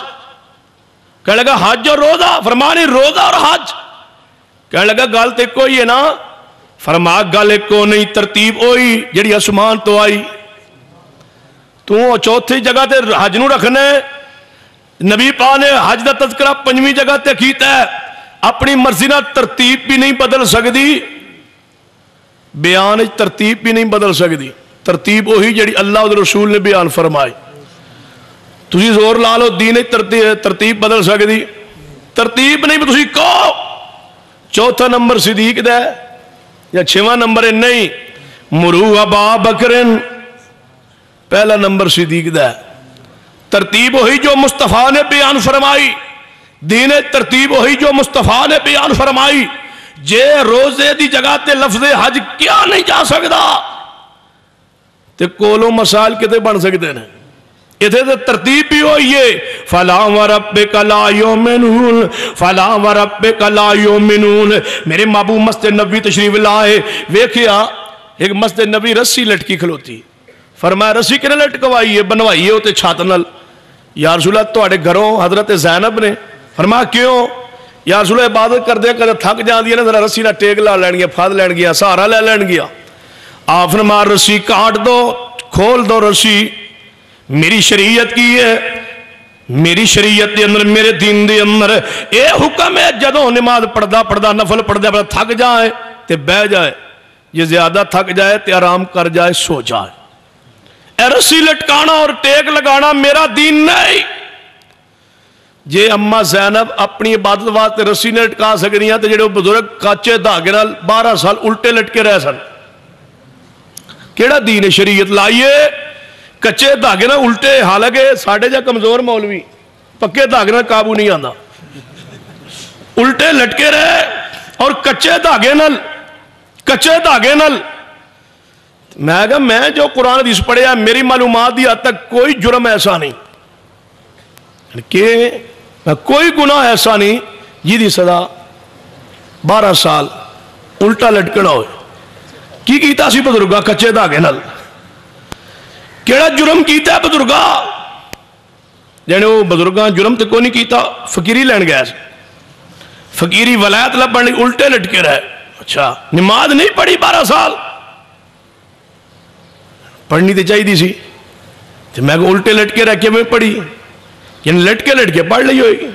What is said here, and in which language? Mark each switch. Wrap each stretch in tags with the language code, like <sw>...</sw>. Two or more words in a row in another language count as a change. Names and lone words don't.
<pa>کہنے لگا حج اور روزہ۔ فرمایا نہیں، روزہ اور حج۔ کہنے لگا گل تے کوئی ہے نا؟ فرمایا گل کو نہیں، ترتیب ہوئی جڑی آسمان تو آئی، تو چوتھی جگہ تے حج نو رکھنے، نبی پاک نے حج دا تذکرہ 5ویں جگہ تے کیتا ہے، اپنی مرضی نہ ترتیب بھی نہیں بدل سکتی، بیان ترتیب بھی نہیں بدل سکتی، ترتیب وہی جڑی اللہ اور رسول نے بیان فرمائی۔ تسی زور لا لو دین ترتیب بدل سکتی، ترتیب نہیں، تسی کہو چوتھا نمبر صدیق دا ہے یا 6واں نمبر ہے، نہیں،</pa> <ar>مرو ابا بکرن،</ar> <pa>پہلا نمبر صدیق دا ہے۔ ترتیب وہی جو مصطفیٰ نے بیان فرمائی، دین ترتیب وہی جو مصطفیٰ نے بیان فرمائی۔ جے روزے دی جگہ تے لفظ حج کیا نہیں جا سکتا تے کولوں مسائل کتے بن سکتے ہیں؟ اتھے تے ترتیب بھی ہوئی ہے،</pa> <ar>فَلَا وَرَبِّكَ لَا يُؤْمِنُونَ فَلَا وَرَبِّكَ لَا يُؤْمِنُونَ۔</ar> <pa>میرے محبوب مسجد نبوی تشریف لائے، ویکھیا ایک مسجد نبوی رسی لٹکی کھلوتی، فرمایا رسی کنے لٹکوائی ہے؟ بنوائی ہے ہوتے چھات نال۔</pa> <ar>یا رسول اللہ</ar> <pa>تواڈے گھروں حضرت زینب نے؟ فرمایا کیوں؟</pa> <ar>یا رسول اللہ</ar> <pa>عبادت کر دیا کدے تھک جاندی ہے نا، ذرا رسی نہ ٹیک لا لین گیا، پھاد لین گیا، سہارا لے لین گیا۔ آپ فرمایا رسی کاٹ دو، کھول دو رسی، میری شریعت کی ہے، میری شریعت دے اندر میرے دین دے اندر اے حکم ہے جدوں نماز پڑھدا نفل پڑھدا تھک جائے تے بہ جائے، یہ زیادہ تھک جائے تے آرام کر جائے، سو جائے۔ اے رسی لٹکانا اور ٹیک لگانا میرا دین نہیں۔ جے اما زینب اپنی عبادت واسطے رسی نے لٹکا سکدیاں تے جڑے بزرگ کچے دھاگے نال 12 سال الٹے لٹکے رہ سن، کیڑا دین ہے؟ شریعت لائیے کچے دھاگے نال الٹے، حالانکہ ساڈے جا کمزور مولوی پکے دھاگے نال قابو نہیں آندا، الٹے لٹکے رہے اور کچے دھاگے نال میں کہا میں جو قرآن حدیث پڑھیا میری معلومات دی حد تک کوئی جرم ایسا نہیں کہ کوئی گناہ ایسا نہیں جی دی سزا 12 سال الٹا لٹکنا ہوئے۔ کی کیتا سی بزرگا کچے دھاگے نال؟ کیڑا جرم کیتا ہے بزرگا؟ جانے وہ بزرگاں جرم تے کوئی نہیں کیتا، فقیری لین گیا سی، فقیری ولایت لبن لی الٹے لٹکے رہے۔ اچھا نماز نہیں پڑھی 12 سال؟ پڑھنی تے چاہیے سی، تو میں کو الٹے لٹکے رہ کے میں پڑھی، یعنی لٹکے پڑھ لی ہوئی۔</pa>